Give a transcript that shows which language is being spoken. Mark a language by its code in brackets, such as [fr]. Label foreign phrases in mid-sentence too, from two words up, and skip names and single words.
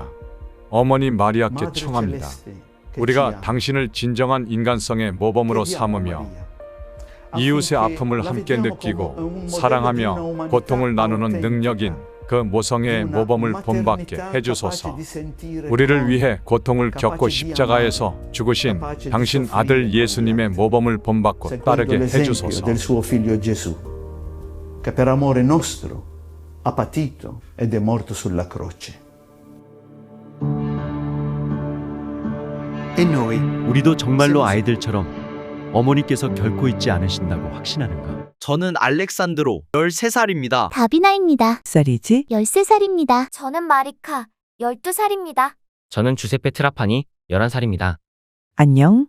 [ko] 어머니 마리아께 청합니다. 우리가 당신을 진정한 인간성의 모범으로 삼으며 이웃의 아픔을 함께 느끼고 사랑하며 고통을 나누는 능력인 그 모성애의 모범을 본받게 해주소서. 우리를 위해 고통을 겪고 십자가에서 죽으신 당신 아들 예수님의 모범을 본받고 따르게 해주소서. [it] del suo figlio Gesù, che per amore nostro ha patito ed è morto sulla croce. E noi? [ko] 우리도 정말로 아이들처럼 어머니께서 결코 잊지 않으신다고 확신하는가? 저는 알렉산드로 13살입니다. 다비나입니다. 쌀이지? 13살입니다. 저는 마리카 12살입니다. 저는 주세페 트라파니 11살입니다. 안녕?